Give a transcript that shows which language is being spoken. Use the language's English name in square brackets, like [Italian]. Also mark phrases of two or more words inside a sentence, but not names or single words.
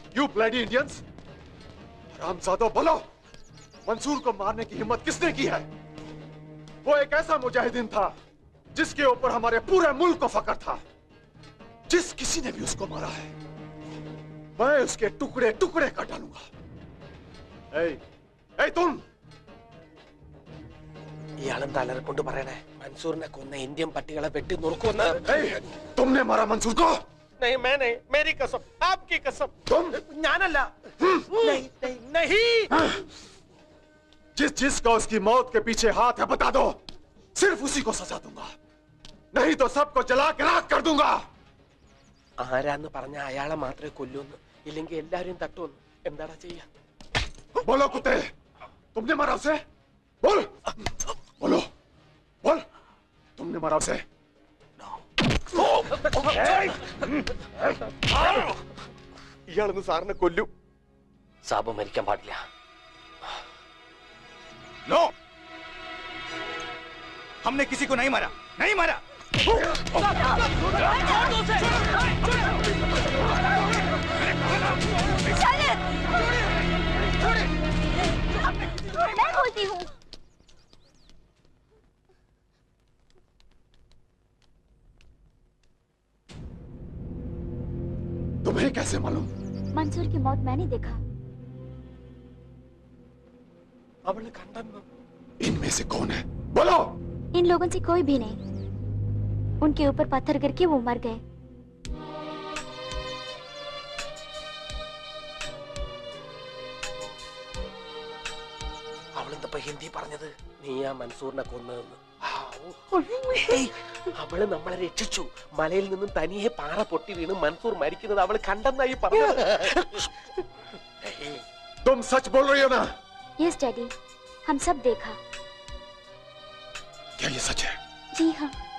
[English] bloody Indians, [Hindi] हरामजादो बोलो, मंसूर को मारने की हिम्मत किसने की है? वो एक ऐसा मुजाहिदीन था जिसके ऊपर हमारे पूरे मुल्क को फख्र था। जिस किसी ने भी उसको मारा है, मैं उसके टुकड़े टुकड़े कर डालूंगा। तुम [Malayalam] ഇയാളും തലറക്കൊണ്ട് പറയണേ മൻസൂറിനെ കൊന്ന ഇന്ത്യൻ പട്ടികളെ വെട്ടി നുറുക്കുമെന്ന്. [Hindi] तुमने मारा मंसूर को? नहीं, मैं नहीं, मेरी कसम, आपकी कसम। तुम? ഞാനല്ല। नहीं, नहीं, नहीं। जिसका उसकी मौत के पीछे हाथ है बता दो, सिर्फ उसी को सजा दूंगा, नहीं तो सबको जला के राख कर दूंगा। [Malayalam] ആരാന്ന് പറഞ്ഞ അയാളെ മാത്രമേ കൊല്ലൂന്ന്, ഇല്ലെങ്കിൽ എല്ലാരും തട്ടുമെന്ന്. എന്താടാ ചെയ്യാ? [Hindi] बोलो कुत्ते, तुमने मारा उसे? बोल, बोलो, बोल, तुमने मारा उसे? [Malayalam] ഇയാളൊന്ന് സാറിനെ കൊല്ലു. സാബ് മരിക്കാൻ പാടില്ല. [Hindi] नो, हमने किसी को नहीं मारा, नहीं मारा। मैं बोलती हूँ। तुम्हें कैसे मालूम? मंसूर की मौत मैंने देखा। [Malayalam] അവള് കണ്ടെന്ന്. [Hindi] इनमें से कौन है? बोलो। इन लोगों से कोई भी नहीं, उनके ऊपर पत्थर गिर के वो मर गए। [Malayalam] അവളെന്തപ്പ ഹിന്ദി പറഞ്ഞത്? നീയാ മൻസൂറിനെ കൊന്നതെന്ന്. അവള് നമ്മളെ രക്ഷിച്ചു. മലയിൽ നിന്നും തനിയെ പാറ പൊട്ടി വീണ് മൻസൂർ മരിക്കുന്നത് അവള് കണ്ടെന്നായി പറഞ്ഞത്. [Hindi] तुम सच बोल रही हो ना? [English] yes daddy, [Hindi] हम सब देखा। क्या ये सच है? जी हाँ।